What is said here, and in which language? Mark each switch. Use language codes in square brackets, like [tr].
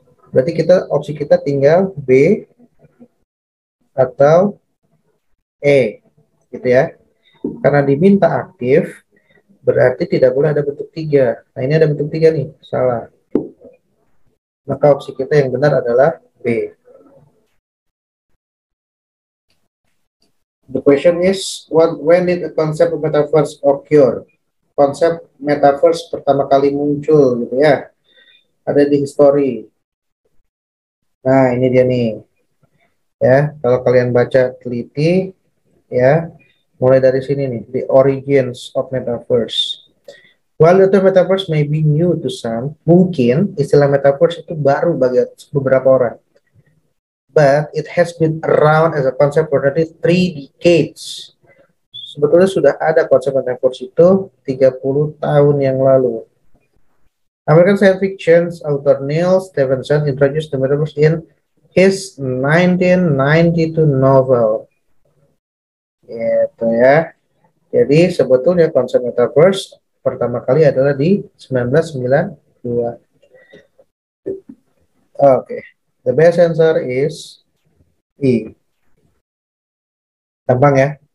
[id] Berarti opsi kita tinggal B atau E, gitu ya. Karena diminta aktif, berarti tidak boleh ada bentuk 3. Nah, ini ada bentuk 3 nih, salah. Maka opsi kita yang benar adalah B. [en] The question is, when did the concept of metaverse occur? [id] Konsep metaverse pertama kali muncul gitu ya. Ada di history. Nah, ini dia nih. Ya, kalau kalian baca teliti ya, mulai dari sini nih, [en] the origins of metaverse. While the term metaverse may be new to some, [id] mungkin istilah metaverse itu baru bagi beberapa orang. [en] But it has been around as a concept for nearly 3 decades. [id] Sebetulnya sudah ada konsep metaverse itu 30 tahun yang lalu. [en] American science fiction author Neil Stephenson introduced the metaverse in his 1992 novel. [id] Gitu ya. Jadi sebetulnya konsep metaverse pertama kali adalah di 1992. [en] Oke. The best answer is E. [id] Gampang ya.